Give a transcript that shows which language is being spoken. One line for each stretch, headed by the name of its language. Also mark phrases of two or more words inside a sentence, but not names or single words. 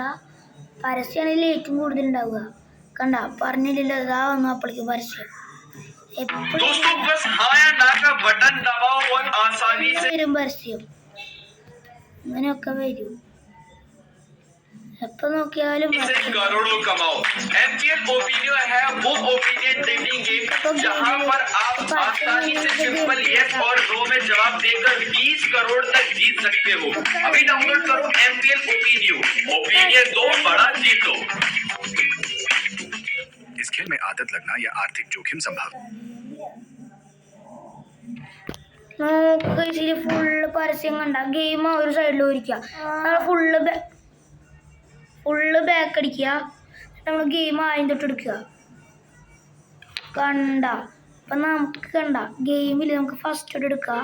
Malayalam: പരസ്യമാണെങ്കിൽ ഏറ്റവും കൂടുതൽ ഉണ്ടാവുക. കണ്ട, പറഞ്ഞില്ലല്ലോ, ഇതാ വന്നു അപ്പോഴേക്കും പരസ്യം. വരും പരസ്യം, ഇങ്ങനെയൊക്കെ വരും. എപ്പോൾ നോക്കിയാലും
Hindi: करोड़ों कमाओ। MPL ओपिनियन है वो
English: opinion trading game
Hindi: जहां पर आप आसानी से
English: simple yes
Hindi: और नो में जवाब देकर 20 करोड़ तक जीत सकते हो। अभी डाउनलोड करो MPL ओपिनियन दो बड़ा जीतो। इस खेल में आदत लगना या आर्थिक जोखिम संभव।
Malayalam: ഫുള്ള് പരസ്യം കണ്ട ഗെയിം ഒരു സൈഡിൽ ഒരിക്കുക.
English: full back
Malayalam: അടിക്കുക. നമ്മൾ ഗെയിം ആദ്യം തൊട്ട് എടുക്കുക. കണ്ട, അപ്പം നമുക്ക് കണ്ട ഗെയിമിൽ നമുക്ക് ഫസ്റ്റ് തൊട്ട് എടുക്കുക.